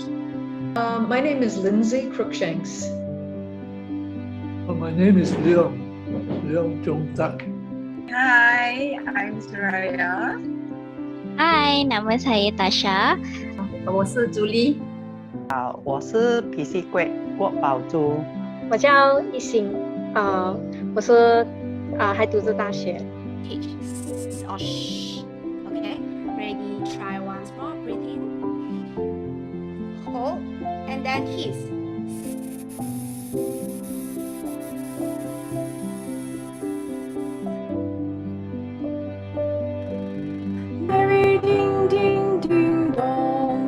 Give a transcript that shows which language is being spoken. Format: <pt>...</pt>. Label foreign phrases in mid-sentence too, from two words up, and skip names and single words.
<en>My name is Lindsay Crookshanks. My name is Leon Jong Tak. Hi, I'm Suraya.</en> <ms>Hi, nama saya Tasha.</ms> <zh>我是朱莉。我是脾气怪郭宝珠。我叫一心，我是还读着大学。</zh> <en>Okay, ready? Try once more. Breathe in. Hold, and then hiss. Merry ding ding ding dong.</en>